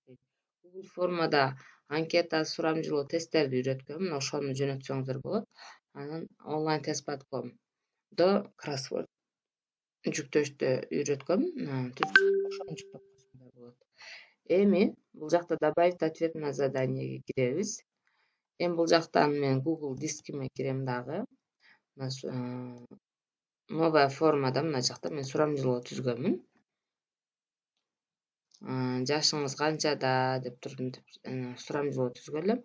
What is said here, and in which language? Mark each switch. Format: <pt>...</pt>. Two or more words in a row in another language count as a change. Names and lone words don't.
<ky>Google формада анкета, сурамжылоо тесттерди үйрөткөм. Мына ошону жөнөтсөңүздөр болот. Анан onlinetest.com'до кроссворд жүктөштү үйрөткөм. Ошону жүктөп койсоңуздар болот. Эми бул жакта</ky> <ru>добавить ответ на заданиеге</ru> <ky>киребиз. Эми бул жактан мен Google дискиме кирем дагы.</ky> <ru>Новая формада</ru> <ky>мына жакта мен сурамжылоо түзгөнмүн. Жашыңыз канчада деп турдум деп сурамжылоо түзгөн элем.</ky>